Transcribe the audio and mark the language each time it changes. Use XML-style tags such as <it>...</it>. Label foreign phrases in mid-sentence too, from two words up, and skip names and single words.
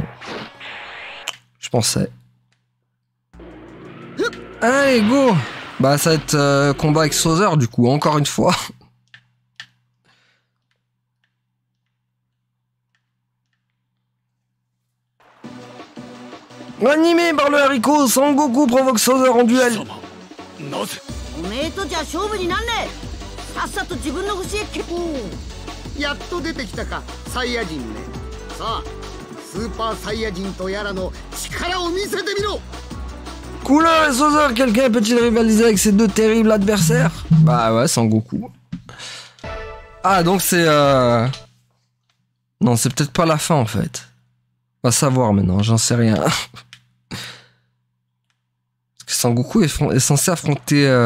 <fr>Je pensais. Allez, go! Bah, ça va être combat avec Sauzer, du coup, encore une fois. Animé par le haricot, Sangoku provoque Sauzer en duel.</fr> <ja>おめえとじゃ勝負になんねえ。さっさと自分の星へけ。やっと出てきたかサイヤ人ね。さあスーパーサイヤ人とやらの力を見せてみろ。</ja> <fr>Couleur et Sauzer, quelqu'un peut-il rivaliser avec ces deux terribles adversaires? Bah ouais, Sangoku. Ah, donc c'est... Non, c'est peut-être pas la fin, en fait. On va savoir maintenant, j'en sais rien. Parce que Sangoku est censé affronter...</fr>